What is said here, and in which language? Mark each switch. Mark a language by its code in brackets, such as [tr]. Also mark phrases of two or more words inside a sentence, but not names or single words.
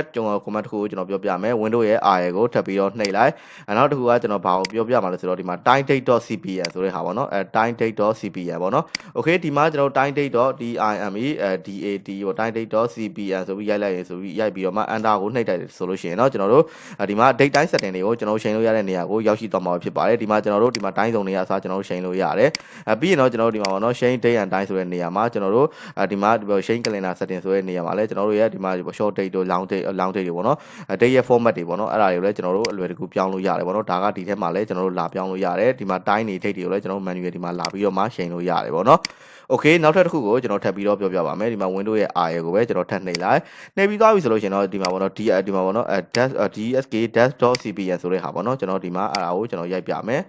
[my] ကျွန်တော် comment တစ်ခုကိုကျွန်တော်ပြောပြမယ် Windows ရဲ့ R ကိုထပ်ပြီးတော့နှိပ်လိုက်နောက်တစ်ခုကကျွန်တော်ဘာကိုပြောပြမှာလဲဆိုတော့ဒီမှာ timedate.cpm ဆိုတဲ့ဟာပေါ့နော်timedate.cpm ပေါ့နော် Okay ဒီမှာကျွန်တော် timedate.time dat ပေါ့ timedate.cpm ဆိုပြီးရိုက်လိုက်ရဆိုပြီးရိုက်ပြီးတော့မှ enter ကို နှိပ်တိုက်တယ်ဆိုလို့ရှိရင်တော့ကျွန်တော်တို့ဒီမှာ [en] date time setting [my] တွေကိုကျွန်တော်ချိန်လို့ရတဲ့နေရာကိုရောက်ရှိသွားမှာဖြစ်ပါတယ်ဒီမှာကျွန်တော်တို့ဒီမှာ [en] time zone [my] တွေအစားကျွန်တော်တို့ချိန်လို့ရတယ်ပြီးရင်တော့ ကျွန်တော်တို့ဒီမှာပေါ့နော် [en] change date and time [my] ဆိုတဲ့နေရာမှာကျွန်တော်တို့ဒီမှာ [en] change calendar setting [my] ဆိုတဲ့နေရာမှာလည်းကျွန်တော်တို့ရဲ့ဒီမှာ [en] short date [my] တို့ [en] long date [my] တွေပေါ့နော် date ရဲ့ format တွေပေါ့နော်အဲ့ဒါတွေကိုလည်းကျွန်တော်တို့အလွယ်တကူပြောင်းလို့ရတယ်ပေါ့နော်ဒါကဒီထဲမှာလည်းကျွန်တော်တို့လာပြောင်းလို့ရတယ်ဒီမှာ time တွေ date တွေကိုလည်းကျွန်တော်တို့ manual ဒီမှာလာပြီးတော့မှချိန်လို့ရတယ်ပေါ့နော်Okay နောက်ထပ်တစ်ခုကိုကျွန်တော်ထပ်ပြီးတော့ပြောပြပါမယ်ဒီမှာ Windows ရဲ့ R ကိုပဲကျွန်တော်ထပ်နှိပ်လိုက်နှိပ်ပြီးသွားပြီဆိုလို့ရှိရင်တော့ဒီမှာပေါ့နော်ဒီမှာပေါ့နော်dsk-dash.cpm ဆိုတဲ့ဟာပေါ့နော်ကျွန်တော်ဒီမှာအဲ့ဒါကိုကျွန်တော်ရိုက်ပြမယ်